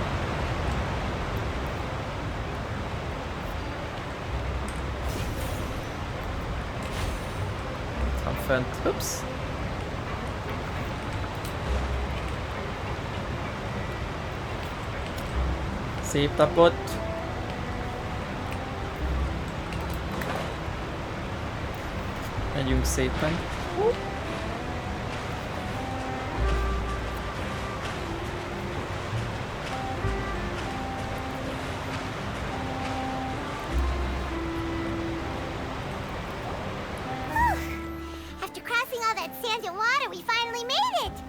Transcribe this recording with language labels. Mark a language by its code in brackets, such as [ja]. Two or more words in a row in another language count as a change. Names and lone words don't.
[hu] Itt van fent, ups. Szép napot! Megyünk szépen. [en] After crossing all that sand and water, we finally made it!